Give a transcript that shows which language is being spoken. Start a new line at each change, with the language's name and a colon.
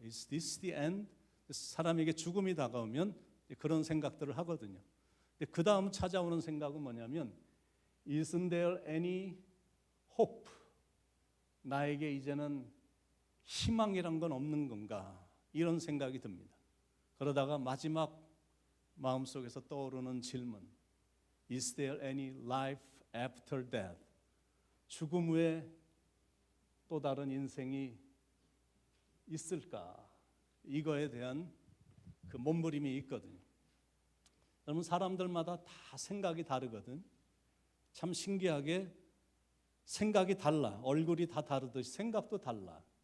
English: Is this the end?
Korean: 사람에게 죽음이 다가오면 그런 생각들을 하거든요. 그 다음 찾아오는 생각은 뭐냐면,
English: Isn't there any hope?
Korean: 나에게 이제는 희망이란 건 없는 건가? 이런 생각이 듭니다. 그러다가 마지막 마음속에서 떠오르는 질문,
English: Is there any life after death?
Korean: 죽음 후에 또 다른 인생이 있을까? 이거에 대한 그 몸부림이 있거든요. 여러분, 사람들마다 다 생각이 다르거든. 참 신기하게 생각이 달라. 얼굴이 다 다르듯이 생각도 달라.